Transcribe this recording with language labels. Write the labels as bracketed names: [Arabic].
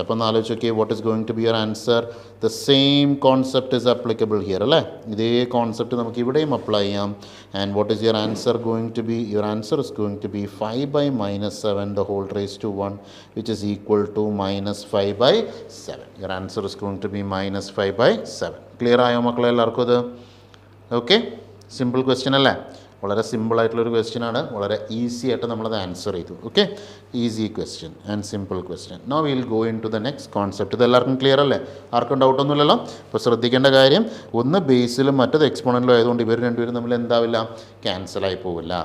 [Malayalam] അപ്പോൾ ഒന്ന് ആലോചിച്ച് നോക്കിയേ, [English] What is going to be your answer. The same concept is applicable here അല്ലേ. [Malayalam] ഇതേ കോൺസെപ്റ്റ് നമുക്ക് ഇവിടെയും അപ്ലൈ ചെയ്യാം. [English] And what is your answer going to be, your answer is going to be 5/-7 the whole raised to 1, which is equal to -5/7. Your answer is going to be -5/7. [Malayalam] Clear ആയോ മക്കളെ എല്ലാവർക്കും അത്? Okay, simple question അല്ലേ, വളരെ സിമ്പിളായിട്ടുള്ളൊരു question ആണ്, വളരെ easy ആയിട്ട് നമ്മളത് ആൻസർ ചെയ്തു. [English] Okay, easy question and simple question. Now will go into the next concept. [Malayalam] ഇത് എല്ലാവർക്കും ക്ലിയർ അല്ലേ, ആർക്കും ഡൗട്ടൊന്നുമില്ലല്ലോ. അപ്പോൾ ശ്രദ്ധിക്കേണ്ട കാര്യം, ഒന്ന് ബേസിലും മറ്റത് എക്സ്പോണൻറ്റിലും ആയതുകൊണ്ട് ഇവർ രണ്ടുപേരും തമ്മിൽ എന്താവില്ല, ക്യാൻസലായി പോവില്ല.